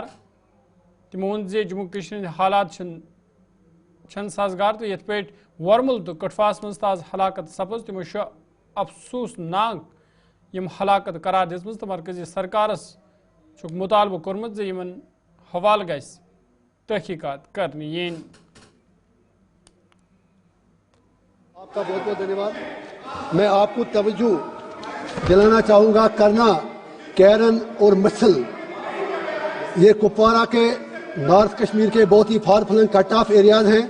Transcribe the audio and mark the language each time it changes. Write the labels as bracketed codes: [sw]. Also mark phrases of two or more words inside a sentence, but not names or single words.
[ks] تمو وون زِ جموں کشمیر ہٕنٛدۍ حالات چھنہٕ سازگار تہٕ یتھ پٲٹھۍ ورمُل تہٕ کٹھواہس منٛز تاز ہلاکت سپٕز تمو چھُ افسوٗسناک یم ہلاکت قرار دِژمٕژ تہٕ مرکزی سرکارس چھُکھ مطالبہٕ کوٚرمُت زِ یمن حوالہٕ گژھِ تحقیقات کرنہٕ یِنۍ. [ur] آپ کا بہت بہت دھنیہ واد. میں آپ کو توجہ دلانا چاہوں گا کرنا کیرن اور مسل یہ کپوارہ کے نارتھ کشمیر کے بہت ہی [en] far flung cut off areas [ur] ہیں.